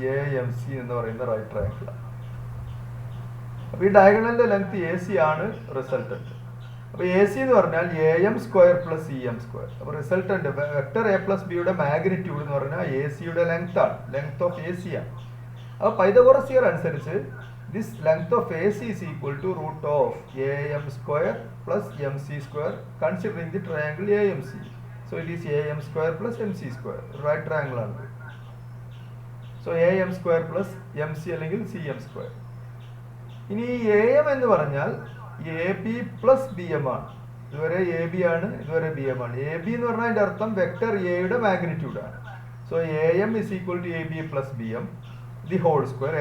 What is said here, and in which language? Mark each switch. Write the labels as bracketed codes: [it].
[ml] AMC എന്ന് പറയുന്ന right triangle ആണ്. അപ്പോൾ ഈ ഡയഗണലിന്റെ ലെങ്ത് AC ആണ് റിസൾട്ടന്റ്. അപ്പോൾ AC എന്ന് പറഞ്ഞാൽ AM square plus CM square. അപ്പോൾ റിസൾട്ടന്റ് വെക്ടർ A പ്ലസ് ബിയുടെ മാഗ്നിറ്റ്യൂഡ് എന്ന് പറഞ്ഞാൽ ACയുടെ ലെങ്ത് ആണ്, ലെങ്ത് ഓഫ് AC ആണ്. അപ്പോൾ പൈതഗോറസ് തിയറം അനുസരിച്ച് [en] This length of AC is equal to root of AM square plus MC square considering the triangle AMC. So it is AM square plus MC square. Right triangle ആണ്. So AM square plus MC അല്ലെങ്കിൽ CM square. [ml] ഇനി AM എന്ന് പറഞ്ഞാൽ AB plus BM ആണ്. ഇതുവരെ AB ആണ്, ഇതുവരെ BM ആണ്. AB എന്ന് പറഞ്ഞാൽ അതിന്റെ അർത്ഥം വെക്ടർ എയുടെ മാഗ്നിറ്റ്യൂഡ് ആണ്. [en] So AM is equal to AB plus BM the whole square.